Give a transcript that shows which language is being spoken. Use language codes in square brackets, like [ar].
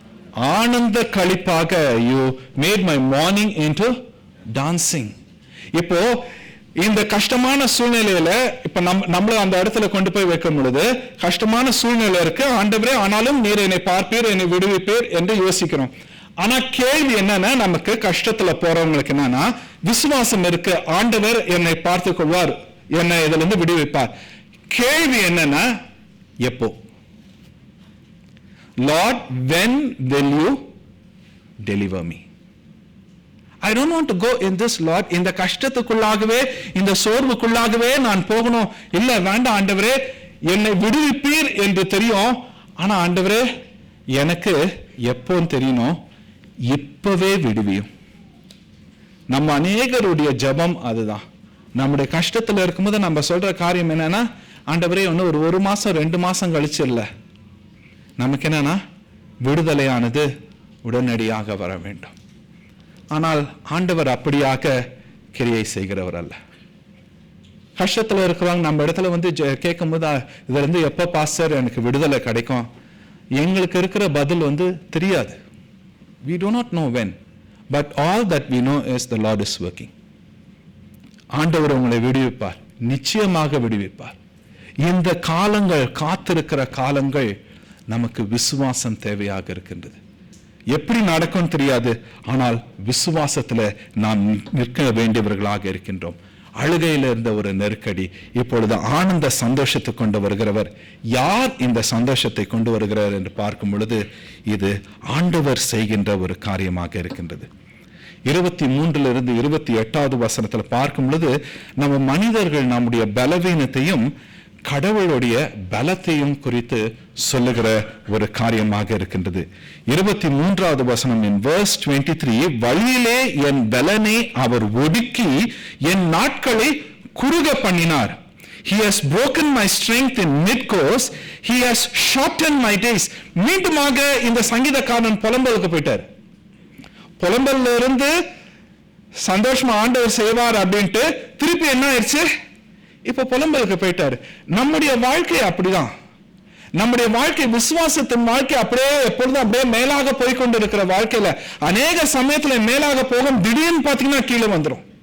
[ta] Ananda களிப்பாக, [en] you made my morning into dancing. [ta] இப்போ இந்த கஷ்டமான சூழ்நிலையில இப்ப நம்மள அந்த இடத்துல கொண்டு போய் வைக்கும் பொழுது கஷ்டமான சூழ்நிலை இருக்கு. ஆண்டவரே, ஆனாலும் நீர் என்னை பார்ப்பீர், என்னை விடுவிப்பீர் என்று யோசிக்கிறோம். ஆனா கேள்வி என்னன்னா, நமக்கு கஷ்டத்துல போறவங்களுக்கு என்னன்னா, விசுவாசம் இருக்கு, ஆண்டவர் என்னை பார்த்துக் கொள்வார், என்னை இதுல இருந்து விடுவிப்பார். கேள்வி என்னன்னா, எப்போ? [en] Lord, when will you deliver me? I don't want to go in this, Lord. [ta] இந்த கஷ்டத்துக்குள்ளாகவே, இந்த சோர்வுக்குள்ளாகவே நான் போகணும். இல்ல, வேண்டாம் ஆண்டவரே, என்னை விடுவிப்பீர் என்று தெரியும். ஆனா ஆண்டவரே, எனக்கு எப்போ தெரியணும், இப்பவே விடுவியும். நம்ம அநேகருடைய ஜெபம் அதுதான். நம்முடைய கஷ்டத்துல இருக்கும்போது நம்ம சொல்ற காரியம் என்னன்னா, ஆண்டவரே இன்னும் ஒரு மாசம் 2 மாசம் கழிச்சு இல்ல, நமக்கு என்னன்னா விடுதலையானது உடனடியாக வர வேண்டும். ஆனால் ஆண்டவர் அப்படியாக கிரியை செய்கிறவர் அல்ல. கஷ்டத்துல இருக்கிறவங்க நம்ம இடத்துல வந்து கேட்கும் போது, இதுல இருந்து எப்ப பாஸ்டர் எனக்கு விடுதலை கிடைக்கும், எங்களுக்கு இருக்கிற பதில் வந்து தெரியாது. [en] We do not know when, but all that we know is the Lord is working. [ta] ஆண்டவர் உங்களை விடுவிப்பார், நிச்சயமாக விடுவிப்பார். இந்த காலங்கள், காத்திருக்கிற காலங்கள், நமக்கு விசுவாசம் தேவையாக இருக்கின்றது. எப்படி நடக்கும் தெரியாது, ஆனால் விசுவாசத்துல நாம் நிற்க வேண்டியவர்களாக இருக்கின்றோம். அழுகையில் இருந்த ஒரு நெருக்கடி இப்பொழுது ஆனந்த சந்தோஷத்தை கொண்டு வருகிறவர். யார் இந்த சந்தோஷத்தை கொண்டு வருகிறார் என்று பார்க்கும் பொழுது, இது ஆண்டவர் செய்கின்ற ஒரு காரியமாக இருக்கின்றது. 23 28 வசனத்துல பார்க்கும் பொழுது, நம்ம மனிதர்கள் நம்முடைய பலவீனத்தையும் கடவுளுடைய பலத்தையும் குறித்து சொல்லுகிற ஒரு காரியமாக இருக்கின்றது. 23 வசனம் [en] in verse 23, [ta] வழியிலே என் பலனை அவர் ஒடுக்கி என் நாட்களை குறுக பண்ணினார். [en] He has broken my strength in mid-course, he has shortened my days. [ta] மீண்டுமாக இந்த சங்கீதக்காரன் புலம்பலுக்கு போயிட்டார். புலம்பல்ல இருந்து சந்தோஷமா ஆண்டவர் செய்வார் அப்படின்ட்டு திருப்பி என்ன ஆயிடுச்சு, இப்ப புலம்பலுக்கு போயிட்டாரு. நம்முடைய வாழ்க்கை அப்படிதான். நம்முடைய வாழ்க்கை, விசுவாசத்தின் வாழ்க்கை அப்படியே எப்பொழுதும் அப்படியே மேலாக போய்கொண்டு இருக்கிற வாழ்க்கையில அநேக சமயத்துல மேலாக போகும், திடீர்னு பாத்தீங்கன்னா கீழே வந்துடும்.